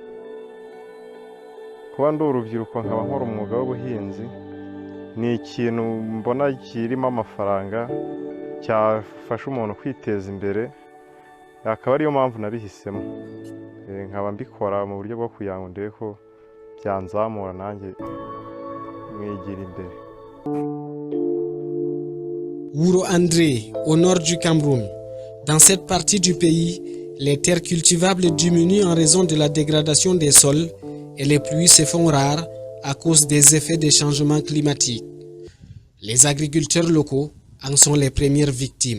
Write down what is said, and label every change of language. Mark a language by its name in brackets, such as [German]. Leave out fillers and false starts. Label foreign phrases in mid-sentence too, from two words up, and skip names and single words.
[Kinyarwanda] Kuba ndi urubyiruko nkaba nkora umwuga w'ubuhinzi ni ikintu mbona kirimo amafaranga, cyafasha umuntu kwiteza imbere, akaba ariyo mpamvu nabihisemo. Nkaba mbikora mu buryo bwo kugira ngo ndebe ko byanzamura nanjye mwigira imbere. [French] Wuro André, au nord du Cameroun. Dans cette partie du pays, les terres cultivables diminuent en raison de la dégradation des sols et les pluies se font rares à cause des effets des changements climatiques. Les agriculteurs locaux en sont les premières victimes.